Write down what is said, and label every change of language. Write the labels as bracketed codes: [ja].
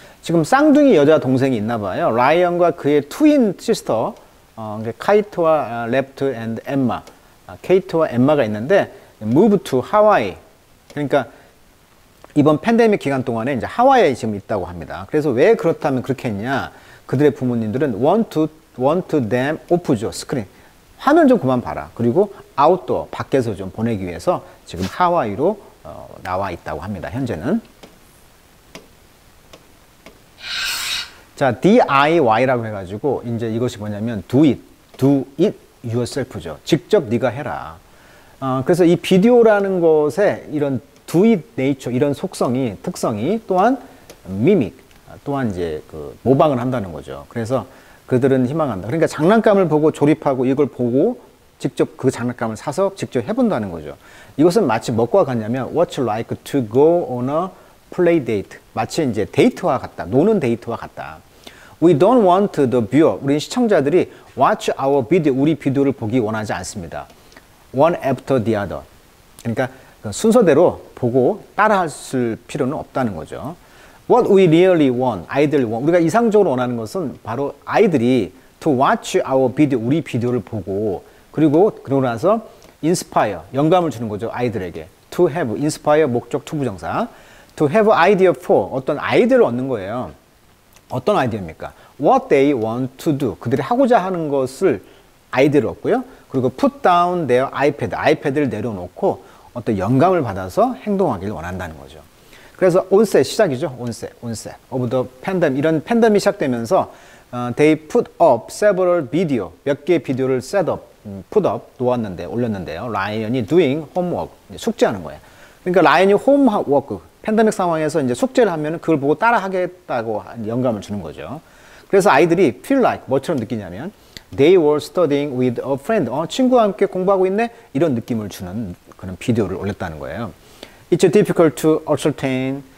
[ko] 지금 쌍둥이 여자 동생이 있나 봐요. 라이언과 그의 트윈 시스터, 카이트와 랩트 앤 엠마, 케이트와 엠마가 있는데, move to 하와이. 그러니까 이번 팬데믹 기간 동안에 이제 하와이에 지금 있다고 합니다. 그래서 왜 그렇다면 그렇게 했냐? 그들의 부모님들은 [en] want to them off [ko] 죠. 스크린. 화면 좀 그만 봐라. 그리고 아웃도어, 밖에서 좀 보내기 위해서 지금 하와이로 나와 있다고 합니다. 현재는. 자, DIY라고 해가지고 이제 이것이 뭐냐면 [en] do it yourself [ko] 죠. 직접 네가 해라. 그래서 이 비디오라는 것에 이런 [en] do it nature, [ko] 이런 특성이 또한 mimic, 또한 이제 그 모방을 한다는 거죠. 그래서 그들은 희망한다. 그러니까 장난감을 보고 조립하고 이걸 보고 직접 그 장난감을 사서 직접 해본다는 거죠. 이것은 마치 뭐와 같냐면 [en] what's like to go on a play date. [ko] 마치 이제 데이트와 같다. 노는 데이트와 같다. [en] We don't want the viewer. [ko] 우리 시청자들이 [en] watch our video. [ko] 우리 비디오를 보기 원하지 않습니다. [en] One after the other. [ko] 그러니까 순서대로 보고 따라할 필요는 없다는 거죠. [en] What we really want, [ko] 아이들이 우리가 이상적으로 원하는 것은 바로 아이들이 [en] to watch our video, [ko] 우리 비디오를 보고, 그러고 나서 inspire, 영감을 주는 거죠. 아이들에게. [en] to have, inspire, [ko] 목적, 투부정사. [en] to have idea for, [ko] 어떤 아이디어를 얻는 거예요. 어떤 아이디어입니까? [en] What they want to do, [ko] 그들이 하고자 하는 것을 아이디어를 얻고요. 그리고 [en] put down their iPad, [ko] 아이패드를 내려놓고 어떤 영감을 받아서 행동하기를 원한다는 거죠. 그래서 onset 시작이죠. [en] onset of the pandemic. [ko] 이런 팬데믹이 시작되면서 [en] they put up several video, [ko] 몇 개의 비디오를 set up, put up, 올렸는데요. 라이언이 [en] doing homework, [ko] 숙제하는 거예요. 그러니까 라이언이 homework, 팬데믹 상황에서 이제 숙제를 하면 그걸 보고 따라 하겠다고 영감을 주는 거죠. 그래서 아이들이 feel like, 뭐처럼 느끼냐면 [en] they were studying with a friend, [ko] 친구와 함께 공부하고 있네? 이런 느낌을 주는 그런 비디오를 올렸다는 거예요. [en] It's difficult to ascertain.